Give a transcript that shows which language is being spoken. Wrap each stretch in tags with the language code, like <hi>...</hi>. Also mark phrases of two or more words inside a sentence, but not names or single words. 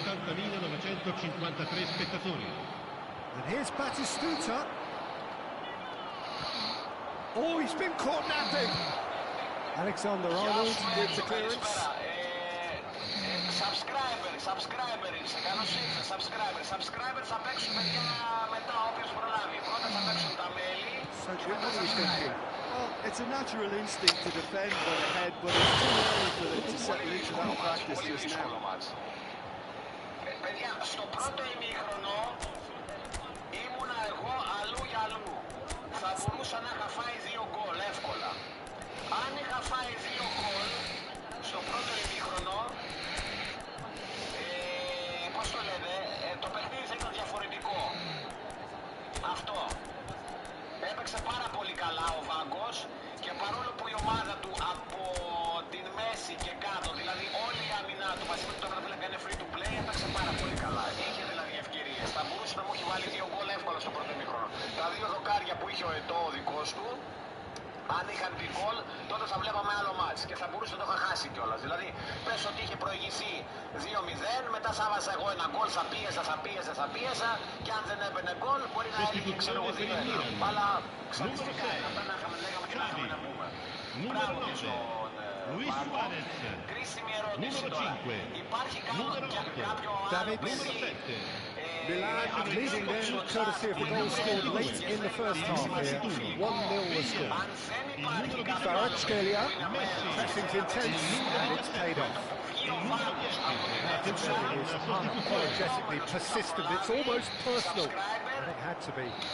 <en>And here's Batistuta. Oh, he's been caught napping. Alexander-Arnold with the clearance.</en> <el>Subscriber θα παίξουν παιδιά μετά όποιος προλάβει. Πρώτα θα παίξουν τα μέλη.</el> <en>So what are you thinking? Well, it's a natural instinct to defend when ahead, but it's too early for them to settle into that practice just now.</en> <el>Παιδιά, στο πρώτο ημίχρονο ήμουνα εγώ αλλού για αλλού. Θα μπορούσα να είχα φάει 2 γκολ εύκολα. Αν είχα φάει 2 γκολ στο πρώτο ημίχρονο, πώς το λένε, το παιχνίδι θα ήταν διαφορετικό. Αυτό. Έπαιξε πάρα πολύ καλά ο Βάγκος και παρόλο που η ομάδα του από την μέση και κάτω, δηλαδή όλη η άμυνά του μαζί με το Τερματοφύλακα έκανε</el> <en>free to play,</en> <el>έπαιξε πάρα πολύ καλά. Είχε δηλαδή ευκαιρίες. Θα μπορούσε να μου έχει βάλει 2 γκολ εύκολα στο πρώτο ημίχρονο. Τα 2 δοκάρια που είχε ο Ετώ ο δικός του, αν είχαν πει γκολ, τότε θα βλέπαμε άλλο μάτς και θα μπορούσε να το είχα χάσει κιόλας. Δηλαδή, πες ότι είχε προηγηθεί 2-0, μετά θα βάζα εγώ ένα γκολ, θα πίεζα και αν δεν έμπαινε γκολ, μπορεί να έλεγε ξέρω εγώ 2-1. Αλλά ξαφνικά λέγαμε και να είχαμε να πούμε. Μπράβο και στον Βάγκο. Κρίσιμη ερώτηση τώρα. Υπάρχει κάποιο άλλο παιδί.</el> <en>Milan leading then, courtesy of the goal scored late in the first half here. 1-0 the score. Kvaratskhelia, pressing's intense, and it's paid off. That is unapologetically persistent, it's almost personal, and it had to be.</en>